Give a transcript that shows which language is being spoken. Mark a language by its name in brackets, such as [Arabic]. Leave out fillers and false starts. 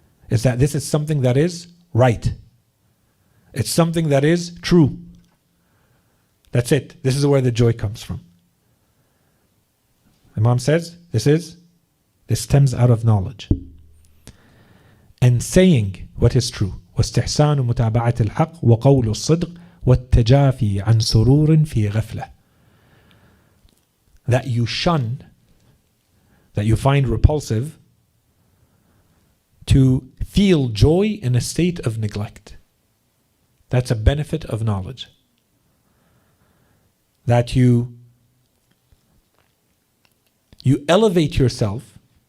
[English] It's that this is something that is right. It's something that is true. That's it. This is where the joy comes from. Imam says, this stems out of knowledge. And saying what is true. [Arabic] واستحسان متابعة الحق وقول الصدق والتجافي عن سرور في غفلة. [English] That you shun, that you find repulsive, to feel joy in a state of neglect. That's a benefit of knowledge. That you elevate yourself.